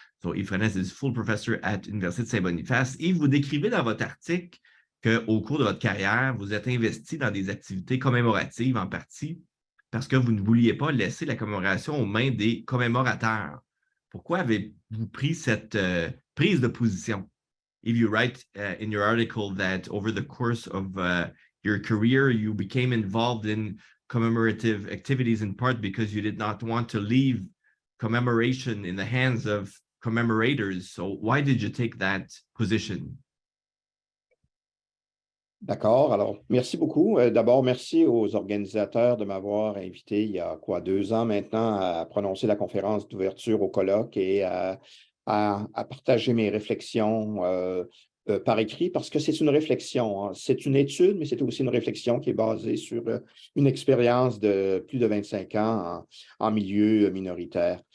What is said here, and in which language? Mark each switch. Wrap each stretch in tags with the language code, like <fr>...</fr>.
<en>So, Yves Frenette is full professor at</en> <fr>l'Université de Saint-Boniface. Yves, vous décrivez dans votre article qu'au cours de votre carrière, vous êtes investi dans des activités commémoratives en partie parce que vous ne vouliez pas laisser la commémoration aux mains des commémorateurs. Pourquoi avez-vous pris cette prise de position?</fr> <en>If you write in your article that over the course of your career, you became involved in commemorative activities in part because you did not want to leave commemoration in the hands of commemorators. So why did you take that position?</en> <fr>D'accord. Alors, merci beaucoup. D'abord, merci aux organisateurs de m'avoir invité il y a 2 ans maintenant à prononcer la conférence d'ouverture au colloque et à partager mes réflexions par écrit parce que c'est une réflexion. Hein. C'est une étude, mais c'est aussi une réflexion qui est basée sur une expérience de plus de 25 ans en milieu minoritaire.</fr>